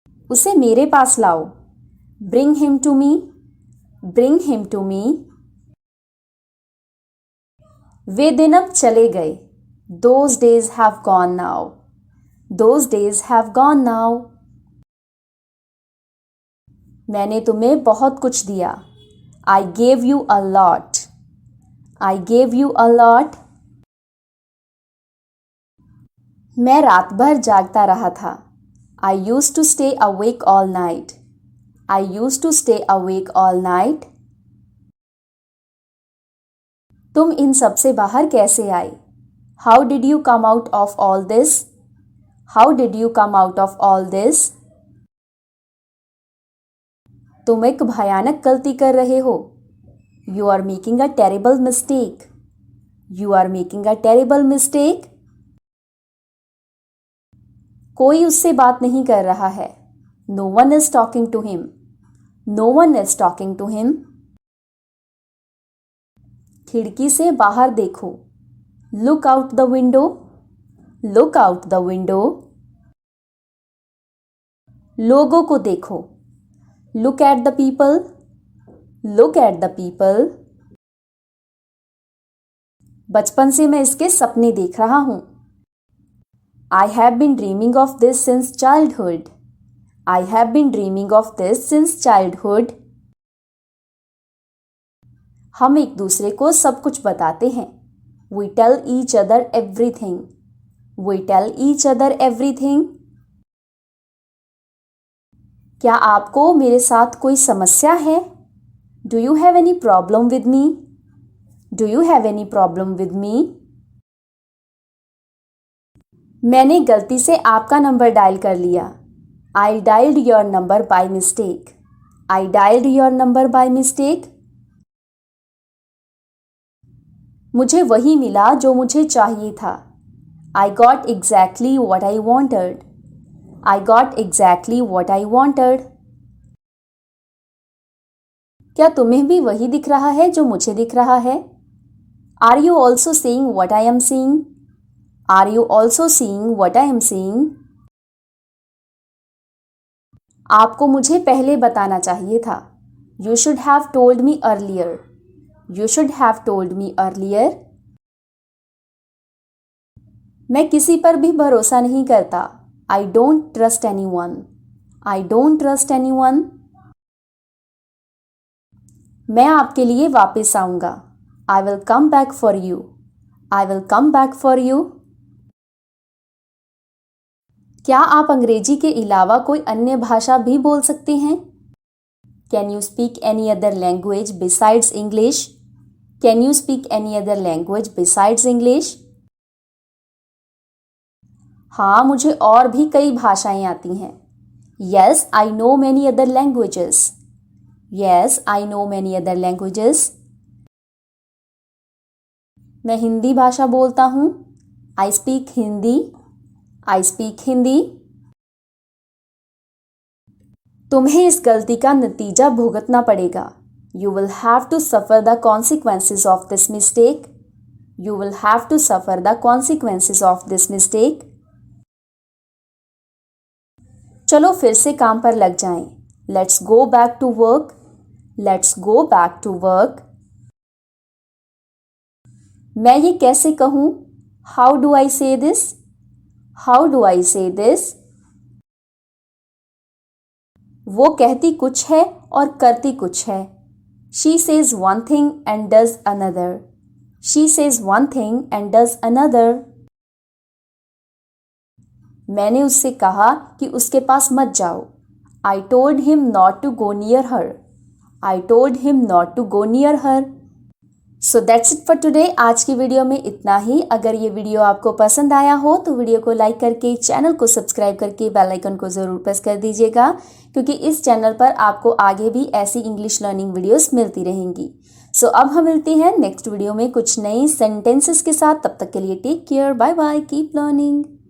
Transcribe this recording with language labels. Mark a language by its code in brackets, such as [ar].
[hi] उसे मेरे पास लाओ. [en] Bring him to me. Bring him to me. [hi] वे दिन अब चले गए. [en] Those days have gone now. Those days have gone now. [hi] मैंने तुम्हें बहुत कुछ दिया. [en] I gave you a lot. I gave you a lot. [hi] मैं रात भर जागता रहा था. [en] I used to stay awake all night. I used to stay awake all night. [hi] तुम इन सब से बाहर कैसे आए? [en] How did you come out of all this? How did you come out of all this? [hi] तुम एक भयानक गलती कर रहे हो. [en] You are making a terrible mistake. You are making a terrible mistake. [hi] कोई उससे बात नहीं कर रहा है. [en] No one is talking to him. No one is talking to him. [hi] खिड़की से बाहर देखो. [en] Look out the window. Look out the window. [hi] लोगों को देखो. [en] Look at the people. Look at the people. [hi] बचपन से मैं इसके सपने देख रहा हूं. [en] I have been dreaming of this since childhood. I have been dreaming of this since childhood. [hi] हम एक दूसरे को सब कुछ बताते हैं. [en] We tell each other everything. We tell each other everything. [hi] क्या आपको मेरे साथ कोई समस्या है? [en] Do you have any problem with me? Do you have any problem with me? [hi] मैंने गलती से आपका नंबर डायल कर लिया. [en] I dialed your number by mistake. I dialed your number by mistake. [hi] मुझे वही मिला जो मुझे चाहिए था. [en] I got exactly what I wanted. I got exactly what I wanted. [hi] क्या तुम्हें भी वही दिख रहा है जो मुझे दिख रहा है? [en] Are you also seeing what I am seeing? Are you also seeing what I am seeing? [hi] आपको मुझे पहले बताना चाहिए था. [en] You should have told me earlier. You should have told me earlier. [hi] मैं किसी पर भी भरोसा नहीं करता. [en] I don't trust anyone. I don't trust anyone. [hi] मैं आपके लिए वापस आऊंगा. [en] I will come back for you. I will come back for you. [hi] क्या आप अंग्रेजी के अलावा कोई अन्य भाषा भी बोल सकते हैं? [en] Can you speak any other language besides English? Can you speak any other language besides English? [hi] हाँ, मुझे और भी कई भाषाएं आती हैं. [en] Yes, I know many other languages. Yes, I know many other languages. [hi] मैं हिंदी भाषा बोलता हूँ. [en] I speak Hindi. I speak Hindi. [hi] तुम्हें इस गलती का नतीजा भुगतना पड़ेगा. [en] You will have to suffer the consequences of this mistake. You will have to suffer the consequences of this mistake. [hi] चलो फिर से काम पर लग जाएं. [en] Let's go back to work. Let's go back to work. [hi] मैं ये कैसे कहूँ? [en] How do I say this? How do I say this? [hi] वो कहती कुछ है और करती कुछ है. [en] She says one thing and does another. She says one thing and does another. [hi] मैंने उससे कहा कि उसके पास मत जाओ. [en] I told him not to go near her. I told him not to go near her. So that's it for today. [hi] आज की video में इतना ही. अगर ये वीडियो आपको पसंद आया हो तो वीडियो को लाइक करके चैनल को सब्सक्राइब करके बेल आइकन को ज़रूर प्रेस कर दीजिएगा, क्योंकि इस चैनल पर आपको आगे भी ऐसी इंग्लिश लर्निंग वीडियोस मिलती रहेंगी. सो अब हम मिलते हैं नेक्स्ट वीडियो में कुछ नए सेंटेंसेस के साथ. तब तक के लिए [en] Take care. Bye bye. Keep learning.